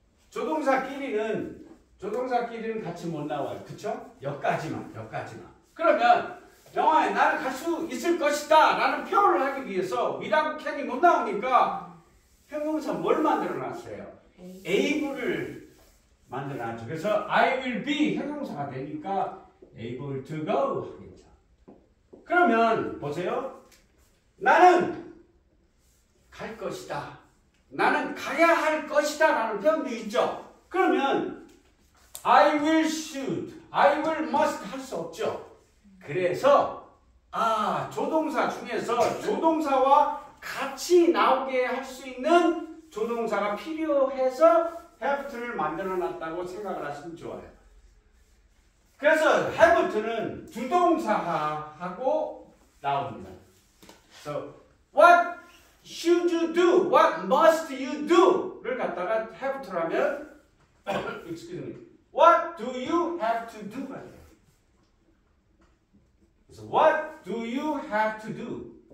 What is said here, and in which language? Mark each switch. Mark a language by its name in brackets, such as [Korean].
[Korean] 조동사끼리는 같이 못 나와요. 그쵸? 여기까지만. 그러면 영화에 나는 갈 수 있을 것이다 라는 표현을 하기 위해서 [English] without can [Korean] 이 못 나오니까 형용사 뭘 만들어놨어요? able을 만들어놨죠. 그래서 [English] I will be [Korean] 형용사가 되니까 [English] able to go [Korean] 하겠죠. 그러면 보세요. 나는 갈 것이다. 나는 가야 할 것이다 라는 표현도 있죠. 그러면 [English] I will should, I will must [Korean] 할 수 없죠. 그래서 조동사 중에서 조동사와 같이 나오게 할 수 있는 조동사가 필요해서 have to를 만들어 놨다고 생각을 하시면 좋아요. 그래서 have to는 주동사하고 나옵니다. [English] So what should you do? What must you do?를 [Korean] 갖다가 [English] have to로 [Korean] 하면 [English] excuse me. What do you have to do?가 [Korean] 돼요. 그래서 [English] what do you have to do?